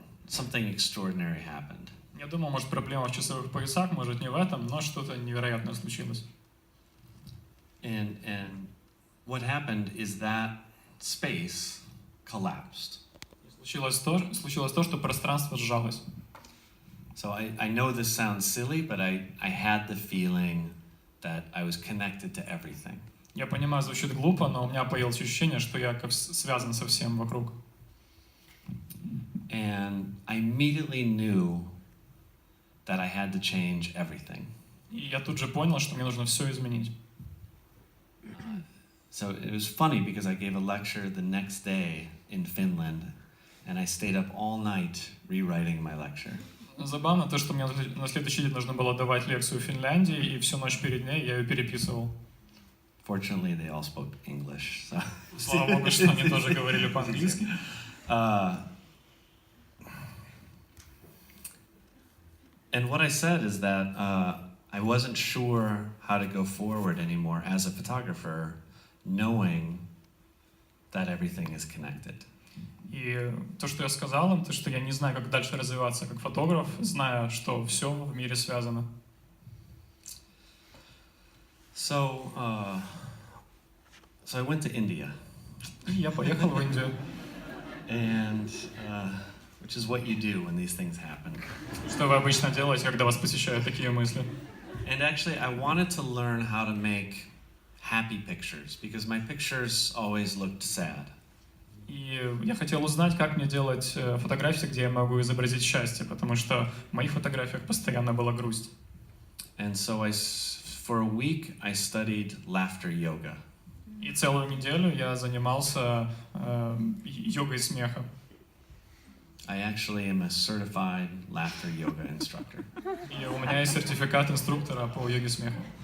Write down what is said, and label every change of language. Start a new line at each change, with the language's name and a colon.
English: something extraordinary happened.
Russian: Я думал, может, проблема в часовых поясах, может, не в этом, но что-то невероятное случилось.
English: And what happened is that space collapsed.
Russian: Случилось то, что пространство сжалось.
English: So I know this sounds silly, but I had the feeling that I was connected to everything.
Russian: Я понимаю, звучит глупо, но у меня появилось ощущение, что я как связан со всем вокруг.
English: And I immediately knew that I had to change everything.
Russian: И я тут же понял, что мне нужно все изменить.
English: So it was funny because I gave a lecture the next day in Finland, and I stayed up all night rewriting my lecture.
Russian: Забавно то, что мне на следующий день нужно было давать лекцию в Финляндии, и всю ночь перед ней я ее переписывал.
English: Fortunately, they all spoke English. So.
Russian: Слава богу, что они тоже говорили по-английски.
English: And what I said is that I wasn't sure how to go forward anymore as a photographer, knowing that everything is connected.
Russian: И то, что я сказал им, то, что я не знаю, как дальше развиваться как фотограф, зная, что все в мире связано.
English: So I went to India.
Russian: И я поехал в Индию.
English: And which is what you do when these things happen.
Russian: Что вы обычно делаете, когда вас посещают такие мысли?
English: And actually, I wanted to learn how to make happy pictures because my pictures always looked sad.
Russian: И я хотел узнать, как мне делать фотографии, где я могу изобразить счастье, потому что в моих фотографиях постоянно была грусть.
English: And so for a week, I studied laughter yoga.
Russian: И целую неделю я занимался йогой смеха.
English: I actually am a certified laughter yoga instructor.
Russian: И у меня есть сертификат инструктора по йоге смеха.